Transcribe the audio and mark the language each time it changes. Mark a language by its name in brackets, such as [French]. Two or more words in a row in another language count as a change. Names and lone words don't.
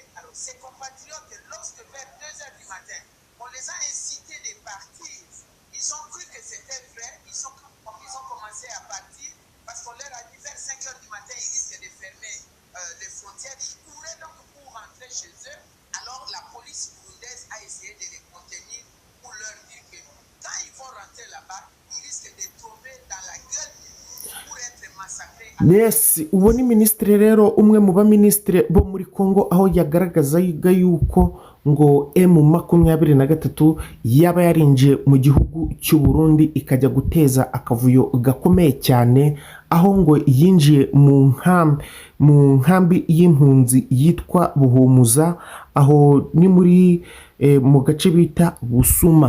[French] Alors ces compatriotes, lorsque vers 2 heures du matin, on les a incités de partir, ils ont cru que c'était vrai, ils ont commencé à partir parce qu'on leur a dit vers 5 heures du matin, ils risquent de fermer les frontières. Ils couraient donc pour rentrer chez eux. Alors la police burundaise a essayé de les contenir pour leur dire que quand ils vont rentrer là-bas, ils risquent de tomber dans la gueule pour être massacrés. [Kinyarwanda] Yes, uwo ni minisitiri rero, umwe mu baminisitiri bo muri Congo, aho yagaragazaga yuko ngo M23 yaba yarinjiye mu gihugu cy'u Burundi ikajya guteza akavuyo gakomeye cyane, aho ngo yinjiye mu nkambi y'impunzi yitwa Buhumuza, aho ni muri mu gace bita Busuma.